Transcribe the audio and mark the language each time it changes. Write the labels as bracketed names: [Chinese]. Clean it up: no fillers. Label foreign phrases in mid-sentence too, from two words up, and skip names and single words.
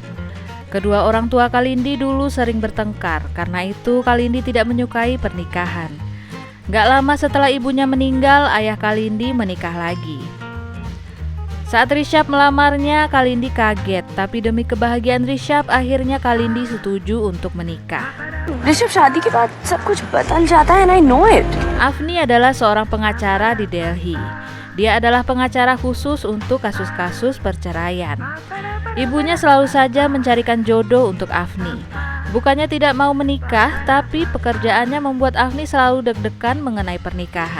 [Indonesian] Kedua orang tua Kalindi dulu sering bertengkar, karena itu Kalindi tidak menyukai pernikahan. Gak lama setelah ibunya meninggal, ayah Kalindi menikah lagi. Saat Rishabh melamarnya, Kalindi kaget, tapi demi kebahagiaan Rishabh, akhirnya Kalindi setuju untuk menikah. [Hindi] ऋषभ शादी के बाद सब कुछ बदल जाता है [English] and I know it. [Indonesian] Afni adalah seorang pengacara di Delhi. Dia adalah pengacara khusus untuk kasus-kasus perceraian. Ibunya selalu saja mencarikan jodoh untuk Afni. Bukannya tidak mau menikah, tapi pekerjaannya membuat Afni selalu deg-degan mengenai pernikahan.